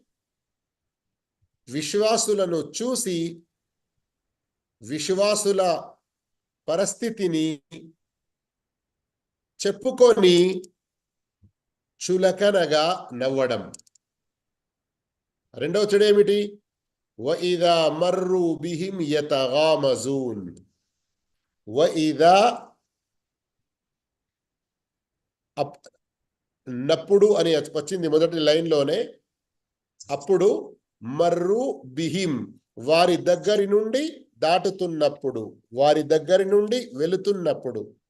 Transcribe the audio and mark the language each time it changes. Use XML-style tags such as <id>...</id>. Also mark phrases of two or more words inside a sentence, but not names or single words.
<te>విశ్వాసులను చూసి విశ్వాసుల పరిస్థితిని చెప్పుకొని చులకనగా నవ్వడం. రెండవ చెడు ఏమిటి?</te> <ar>وإذا مروا بهم يتغامزون وإذا</ar> <te>నప్పుడు అని వచ్చింది మొదటి లైన్లోనే. అప్పుడు</te> <ar>مروا بهم</ar> <te>వారి దగ్గరి నుండి దాటుతున్నప్పుడు, వారి దగ్గరి నుండి వెళుతున్నప్పుడు.</te>